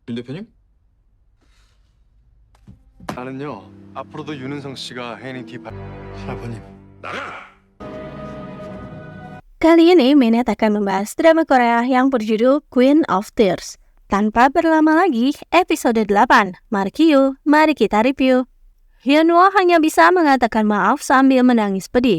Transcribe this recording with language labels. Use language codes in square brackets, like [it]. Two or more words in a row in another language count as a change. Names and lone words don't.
[ko] 윤 대표님? 나는요 앞으로도 윤은성 씨가 혜인이 샤버님 [id] Kali ini Menet akan membahas drama Korea yang berjudul Queen of Tears. Tanpa berlama lagi, episode 8. Mari kita review. Hyunwoo hanya bisa mengatakan maaf sambil menangis pedih.